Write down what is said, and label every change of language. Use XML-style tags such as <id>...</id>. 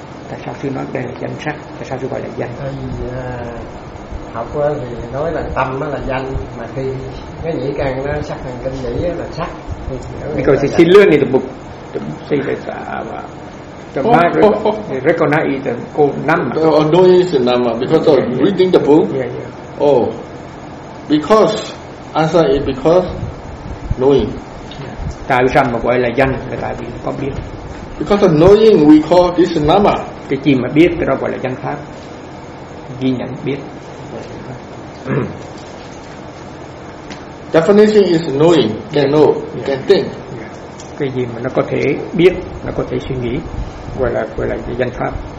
<vi>Tại sao sư nói đây là danh sắc? Tại sao sư gọi là danh? Thầy học thì nói là tâm nó là danh, mà khi cái nhĩ căn nó sắc thành kinh nhĩ là sắc.</vi> <en>Because it's a learning book. See that the mind recognize the called nama. Oh, knowing is nama because of reading the book. Yeah, yeah. Oh, because answer is because knowing.</en> <vi>Tại vì sao mà gọi là danh là tại vì có biết.</vi> <en>Because of knowing, we call this nama.</en> <vi>Cái gì mà biết thì đó gọi là danh pháp. Ghi nhận biết.</vi> <en>Definition is knowing, can know, can think.</en> <vi>Cái gì mà nó có thể biết, nó có thể suy nghĩ, gọi là danh pháp.</vi>